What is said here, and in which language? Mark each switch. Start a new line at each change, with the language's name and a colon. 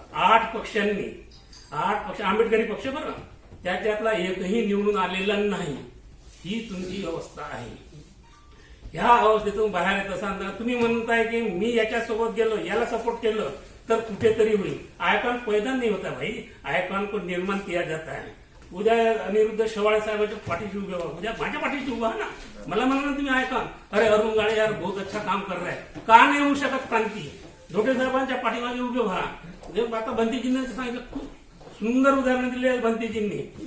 Marathi: 8 पक्षांनी, 8 पक्ष, आंबेडकरी पक्ष बरं, त्याच्यातला एकही निवडून आलेला नाही. ही तुमची अवस्था आहे. ह्या अवस्थेतून बाहेर येत असताना तुम्ही म्हणताय की मी याच्यासोबत गेलो, याला सपोर्ट केलं तर कुठेतरी होईल.
Hindi: आयकॉन पैदा नहीं होता भाई, आयकॉन को निर्माण किया जाता है.
Marathi: उद्या अनिरुद्ध शेवाळे साहेबांच्या पाठीशी उभे व्हा, उद्या माझ्या पाठीशी उभा ना. मला म्हणा तुम्ही आयकॉन, अरे अरुण गाळे
Hindi: यार बहुत अच्छा काम कर रहा है,
Marathi: का नाही होऊ शकत क्रांती? धोटे साहेबांच्या पाठीमागे उभे व्हा. आता भंतीजींनी सांगितलं, खूप सुंदर उदाहरण दिले आहे भंतीजींनी.